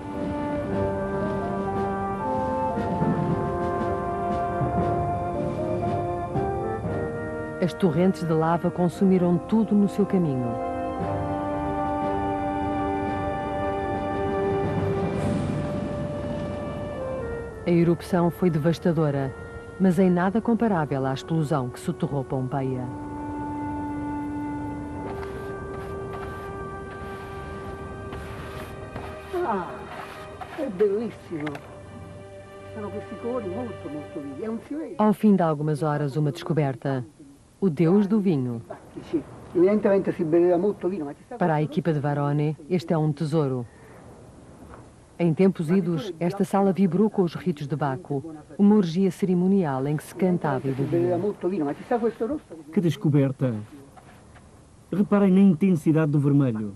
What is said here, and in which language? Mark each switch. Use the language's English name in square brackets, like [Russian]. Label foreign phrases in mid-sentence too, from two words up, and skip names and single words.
[Portuguese] As torrentes de lava consumiram tudo no seu caminho. A erupção foi devastadora, mas em nada comparável à explosão que soterrou Pompeia. [Italian] Ah, è bellissimo. Sono questi colori molto vivi. È un fiore. [Portuguese] Ao fim de algumas horas, uma descoberta. O deus do vinho. [Italian] Sì, evidentemente si beveva molto vino, ma ci sta... [Portuguese] Para a equipa de Varone, este é um tesouro. Em tempos idos, esta sala vibrou com os ritos de Baco, uma orgia cerimonial em que se cantava e bebia. Que descoberta! Reparem na intensidade do vermelho.